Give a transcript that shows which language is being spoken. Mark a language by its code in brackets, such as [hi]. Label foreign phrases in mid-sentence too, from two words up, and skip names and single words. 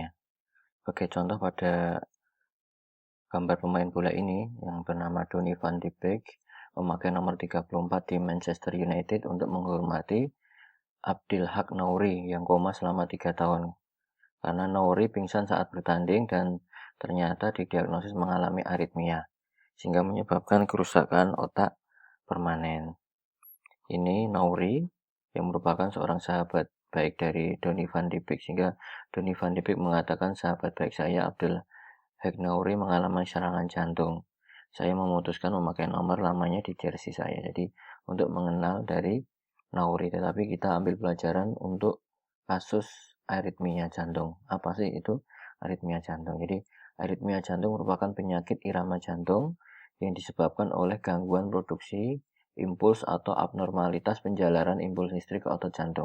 [id] Sebagai contoh pada gambar pemain bola ini yang bernama Donny van de Beek memakai nomor 34 di Manchester United untuk menghormati Abdelhak Nouri yang koma selama 3 tahun. Karena Nouri pingsan saat bertanding dan ternyata didiagnosis mengalami aritmia, sehingga menyebabkan kerusakan otak permanen. Ini Nouri yang merupakan seorang sahabat baik dari Donny van de Beek, sehingga Donny van de Beek mengatakan sahabat baik saya Abdelhak Nouri mengalami serangan jantung. Saya memutuskan memakai nomor lamanya di jersey saya. Jadi untuk mengenal dari Nouri, tetapi kita ambil pelajaran untuk kasus aritmia jantung. Apa sih itu aritmia jantung? Jadi aritmia jantung merupakan penyakit irama jantung yang disebabkan oleh gangguan produksi impuls atau abnormalitas penjalaran impuls listrik ke otot jantung.